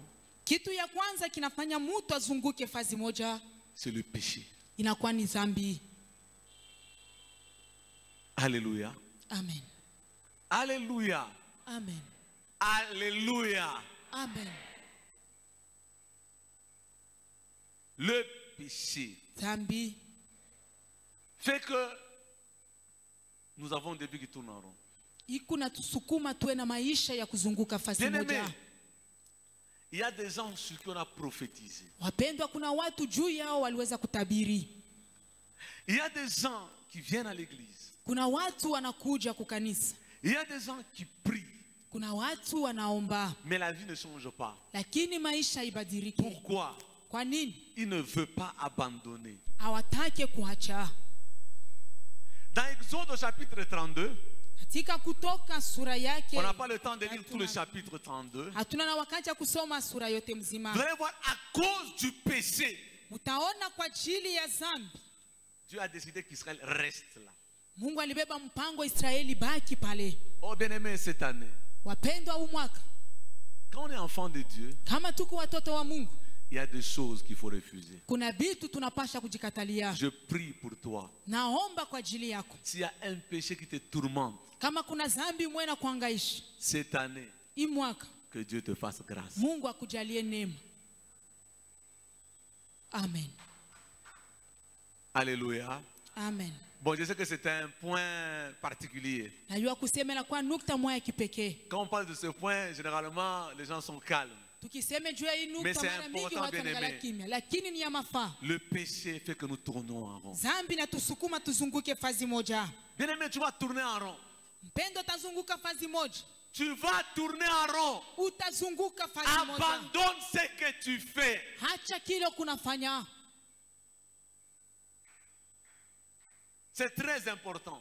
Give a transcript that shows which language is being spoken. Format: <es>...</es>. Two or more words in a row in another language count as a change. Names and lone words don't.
<sw>Kitu ya kwanza kinafanya mtu azunguke fazi moja</sw> <fr>c'est le péché.</fr> <sw>inakuwa ni dhambi.</sw> <fr>Alléluia. Amen. Alléluia. Amen. Alléluia. Amen. Le péché</fr> <sw>Dhambi</sw> <fr>fait que nous avons des vies qui tournent en rond.</fr> <sw>iko natusukuma tuwe na maisha ya kuzunguka fazi</sw> <fr>Bien-aimé,</fr> <sw>moja.</sw> <fr>il y a des gens sur qui on a prophétisé.</fr> <sw>Wapendwa, kuna watu juu yao waliweza kutabiri.</sw> <fr>Il y a des gens qui viennent à l'église.</fr> <sw>Kuna watu wanakuja kukanisa.</sw> <fr>Il y a des gens qui prient,</fr> <sw>Kuna watu wanaomba,</sw> <fr>mais la vie ne change pas.</fr> <sw>lakini maisha ibadilike.</sw> <fr>Pourquoi?</fr> <sw>Kwa nini?</sw> <fr>Il ne veut pas abandonner.</fr> <sw>Hawatake kuacha.</sw> <fr>Dans Exode au chapitre 32,</fr> <sw>Katika Kutoka sura yake,</sw> <fr>on n'a pas le temps de lire tout le chapitre 32.</fr> <sw>hatuna na wakati ya kusoma sura yote mzima.</sw> <fr>Vous allez voir, à cause du péché,</fr> <sw>Mutaona kwa ajili ya dhambi</sw> <fr>Dieu a décidé qu'Israël reste là.</fr> <sw>Mungu alibeba mpango Israeli baki pale.</sw> <fr>Oh bien-aimé, cette année,</fr> <sw>Wapendwa huu mwaka,</sw> <fr>quand on est enfant de Dieu,</fr> <sw>kama tuko watoto wa Mungu,</sw> <fr>il y a des choses qu'il faut refuser.</fr> <sw>kuna vitu tunapasha kujikatalia.</sw> <fr>Je prie pour toi.</fr> <sw>Naomba kwa ajili yako.</sw> <fr>S'il y a un péché qui te tourmente</fr> <sw>Kama kuna dhambi mwena kuangaishi,</sw> <fr>cette année,</fr> <sw>hii mwaka</sw> <fr>que Dieu te fasse grâce.</fr> <sw>Mungu akujalie neema.</sw> <fr>Amen. Alléluia. Amen. Bon, je sais que c'est un point particulier.</fr> <sw>Najua kusemela kwa nukta moja kipekee.</sw> <fr>Quand on parle de ce point, généralement, les gens sont calmes.</fr> <sw>Tukiseme juu ya hii</sw> <fr>Mais</fr> <sw>nukta</sw> <fr>c'est</fr> <sw>mara mingi</sw> <fr>important,</fr> <sw>watu</sw> <fr>bien-aimé.</fr> <sw>wanaangalia kimya, lakini ni ya mafaa.</sw> <fr>Le péché fait que nous tournons en rond.</fr> <sw>Dhambi na tusukuma tuzunguke fazi moja.</sw> <fr>Bien-aimé, tu vas tourner en rond.</fr> <sw>Mpendo utazunguka fazi moja.</sw> <fr>Tu vas tourner en rond.</fr> <sw>Utazunguka fazi moja.</sw> <fr>Abandonne ce que tu fais.</fr> <sw>Hacha kile kunafanya.</sw> <fr>C'est très important.</fr>